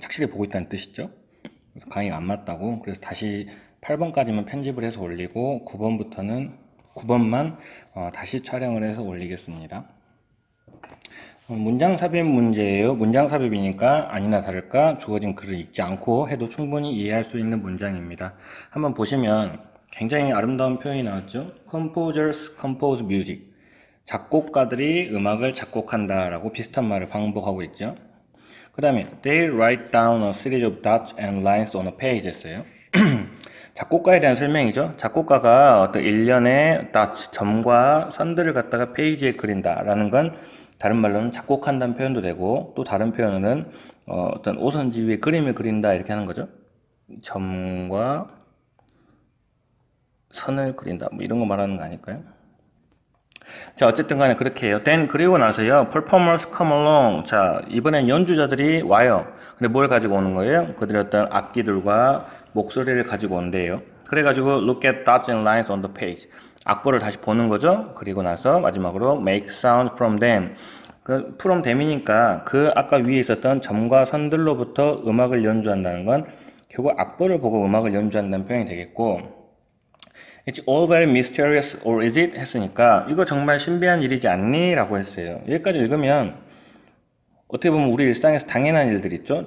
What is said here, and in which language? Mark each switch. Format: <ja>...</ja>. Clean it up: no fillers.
<ko>착실히 보고 있다는 뜻이죠. 그래서 강의가 안 맞다고. 그래서 다시 8번까지만 편집을 해서 올리고 9번만 다시 촬영을 해서 올리겠습니다. 문장 삽입 문제예요. 문장 삽입이니까 아니나 다를까 주어진 글을 읽지 않고 해도 충분히 이해할 수 있는 문장입니다. 한번 보시면 굉장히 아름다운 표현이 나왔죠.</ko> <en>Composers compose music.</en> <ko>작곡가들이 음악을 작곡한다 라고 비슷한 말을 반복하고 있죠. 그 다음에</ko> <en>They write down a series of dots and lines on a page</en> <ko>했어요. 작곡가에 대한 설명이죠. 작곡가가 어떤 일련의 dots, 점과 선들을 갖다가 페이지에 그린다 라는 건 다른 말로는 작곡한다는 표현도 되고, 또 다른 표현으로는 어떤 오선지 위에 그림을 그린다 이렇게 하는 거죠. 점과 선을 그린다 뭐 이런 거 말하는 거 아닐까요? 자, 어쨌든 간에 그렇게 해요.</ko> <en>then</en> <ko>그리고 나서요,</ko> <en>performers come along.</en> <ko>자, 이번엔 연주자들이 와요. 근데 뭘 가지고 오는 거예요? 그들의 어떤 악기들과 목소리를 가지고 온대요. 그래가지고</ko> <en>look at dots and lines on the page.</en> <ko>악보를 다시 보는 거죠. 그리고 나서 마지막으로</ko> <en>make sound from them. from them</en> <ko>이니까 그 아까 위에 있었던 점과 선들로부터 음악을 연주한다는 건 결국 악보를 보고 음악을 연주한다는 표현이 되겠고,</ko> <en>It's all very mysterious, or is it?</en> <ko>했으니까 이거 정말 신비한 일이지 않니? 라고 했어요. 여기까지 읽으면 어떻게 보면 우리 일상에서 당연한 일들 있죠.</ko>